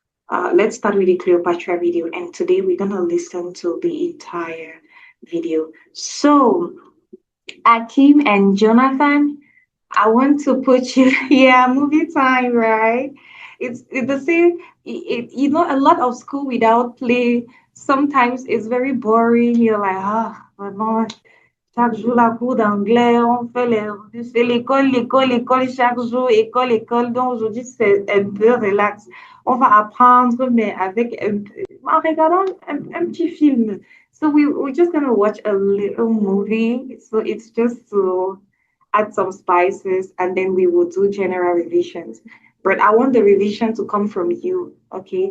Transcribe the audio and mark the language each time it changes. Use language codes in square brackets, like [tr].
[en] Let's start with the Cleopatra video, and today we're gonna listen to the entire video. So, Akim and Jonathan, I want to put you, yeah, movie time, right? It's the same. You know, a lot of school without play. Sometimes it's very boring. You're like, [fr] ah, vraiment, chaque jour la cours d'anglais, c'est l'école, l'école, l'école, chaque jour, école, école. Donc aujourd'hui, c'est un peu relax. On va apprendre, mais avec en regardant un petit film. [en] So we're just gonna watch a little movie. So it's just to add some spices, and then we will do general revisions. But I want the revision to come from you, okay?